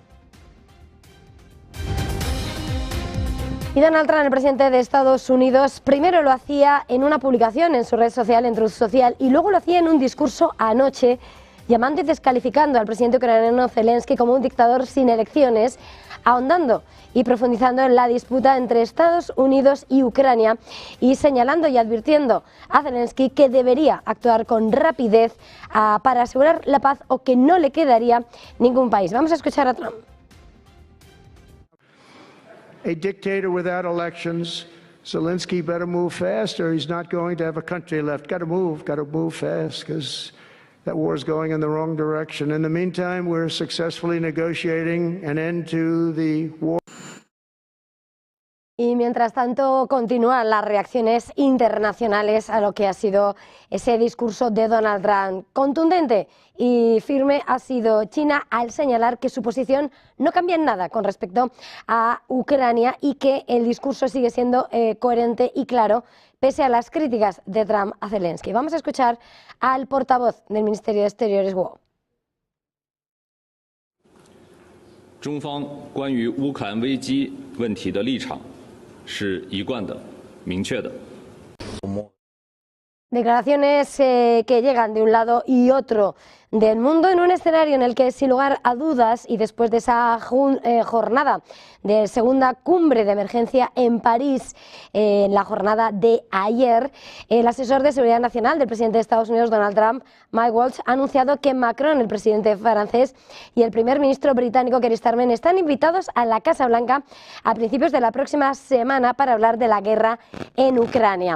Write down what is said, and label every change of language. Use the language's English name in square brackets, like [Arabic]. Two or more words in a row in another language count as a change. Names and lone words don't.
[Spanish] Y Donald Trump, el presidente de Estados Unidos, primero lo hacía en una publicación en su red social, en Truth Social, y luego lo hacía en un discurso anoche, llamando y descalificando al presidente ucraniano Zelensky como un dictador sin elecciones, ahondando y profundizando en la disputa entre Estados Unidos y Ucrania y señalando y advirtiendo a Zelensky que debería actuar con rapidez para asegurar la paz o que no le quedaría ningún país. Vamos a escuchar a Trump. [English] A dictator without elections, Zelensky better move fast or he's not going to have a country left. Got to move fast because that war is going in the wrong direction. In the meantime, we're successfully negotiating an end to the war. [Spanish] Y mientras tanto continúan las reacciones internacionales a lo que ha sido ese discurso de Donald Trump. Contundente y firme ha sido China al señalar que su posición no cambia en nada con respecto a Ucrania y que el discurso sigue siendo coherente y claro pese a las críticas de Trump a Zelensky. Vamos a escuchar al portavoz del Ministerio de Exteriores, Wang. [Chinese] 中方关于乌克兰危机问题的立场是一贯的、明确的。 [Spanish] Declaraciones que llegan de un lado y otro del mundo en un escenario en el que, sin lugar a dudas, y después de esa jornada de segunda cumbre de emergencia en París, en la jornada de ayer, el asesor de Seguridad Nacional del presidente de Estados Unidos, Donald Trump, Mike Waltz, ha anunciado que Macron, el presidente francés, y el primer ministro británico, Keir Starmer, están invitados a la Casa Blanca a principios de la próxima semana para hablar de la guerra en Ucrania.